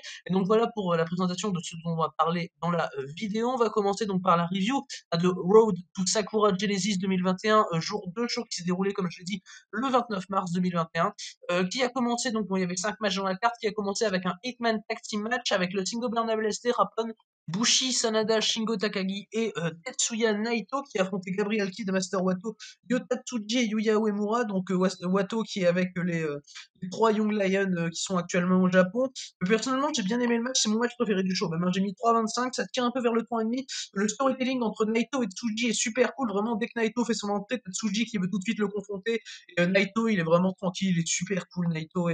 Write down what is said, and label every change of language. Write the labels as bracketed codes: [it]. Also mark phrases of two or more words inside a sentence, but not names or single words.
[fr] Et donc voilà pour la présentation de ce dont on va parler dans la vidéo. On va commencer donc par la review de Road to Sakura Genesis 2021 jour 2 show qui s'est déroulé comme je l'ai dit le 29 mars 2021 qui a commencé, donc bon, il y avait 5 matchs dans la carte, qui a commencé avec un [en] 8-man tag team match [fr] avec le Shingo Bernabé Rapon, Bushi, Sanada, Shingo Takagi et Tetsuya Naito qui affrontaient Gabriel Kidd, Master Wato, Yota Tsuji et Yuya Uemura, donc Wato qui est avec les trois Young Lions qui sont actuellement au Japon. Personnellement, j'ai bien aimé le match, c'est mon match préféré du show, même, hein, j'ai mis 3,25, ça tire un peu vers le 3,5. Le storytelling entre Naito et Tsuji est super cool, vraiment dès que Naito fait son entrée, t'as Tsuji qui veut tout de suite le confronter, et Naito, il est vraiment tranquille, il est super cool, Naito.